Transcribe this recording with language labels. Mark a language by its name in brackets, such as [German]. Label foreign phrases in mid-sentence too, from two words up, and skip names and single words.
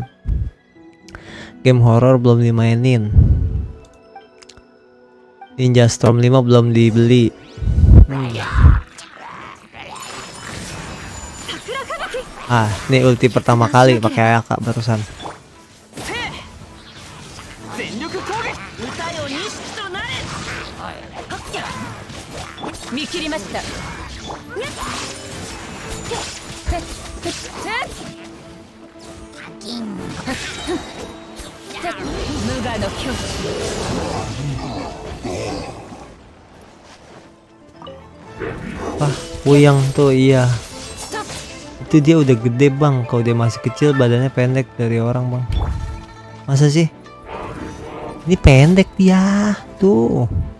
[Indonesian] Game horror belum dimainin. Ninja Storm 5 belum dibeli. Ini ulti pertama kali pakai Ayaka barusan. [Japanese] 全力攻撃歌よ錦となれ見切りました無我の境地 [Indonesian] Puyang tuh iya. Itu dia udah gede bang. Kalau dia masih kecil badannya pendek dari orang bang. Masa sih? Ini pendek dia tuh.